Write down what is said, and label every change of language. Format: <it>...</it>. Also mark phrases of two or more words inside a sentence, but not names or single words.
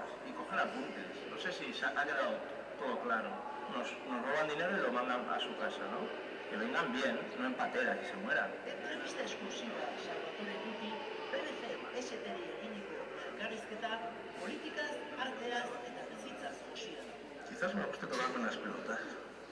<es>Y coger apuntes. No sé si ha quedado todo claro. Nos roban dinero y lo mandan a su casa, ¿no? Que vengan bien, no en pateras y se mueran. Entrevista exclusiva, Salvatore Tutti, PBC,</es> <eu>STR eginiko elkarrizketa, politikaz, arteaz eta bizitzaz josia.</eu> <es>Quizás me guste tomarme unas pelotas.</es>